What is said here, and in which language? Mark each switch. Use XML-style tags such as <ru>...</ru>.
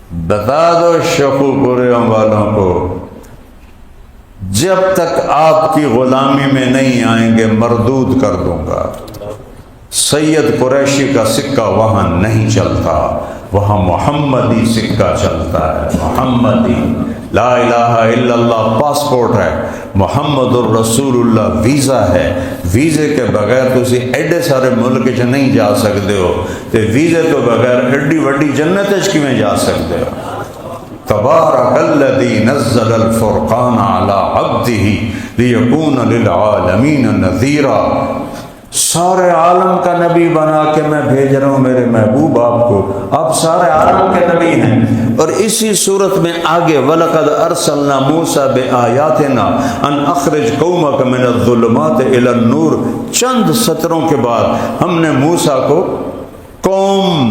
<ur>بتا دو شکو پوریوں والوں کو جب تک آپ کی غلامی میں نہیں آئیں گے مردود کر دوں گا. سید قریشی کا سکہ وہاں نہیں چلتا، وہاں محمدی سکہ چلتا ہے. محمدی لا الہ الا اللہ پاسپورٹ ہے، محمد الرسول اللہ ویزا ہے.</ur> <pa>ویزے کے بغیر تسی ایڈے سارے ملک چ نہیں جا سکتے ہو، تے ویزے تو بغیر ایڈی وڈی جنت چ کیویں جا سکتے ہو.</pa> <ar>تبارک الذی نزل الفرقان علی عبدہ لیکون للعالمین نذیرا.</ar> <ur>سارے عالم کا نبی بنا کے میں بھیج رہا ہوں میرے محبوب آپ کو. آپ سارے عالم کے نبی ہیں. اور اسی صورت میں آگے</ur> <ar>وَلَقَدْ أَرْسَلْنَا مُوسَى بِآيَاتِنَا أَنْ أَخْرِجْ قَوْمَكَ مِنَ الظُّلُمَاتِ إِلَى النُّورِ.</ar> <ur>چند سطروں کے بعد ہم نے موسیٰ کو قوم</ur>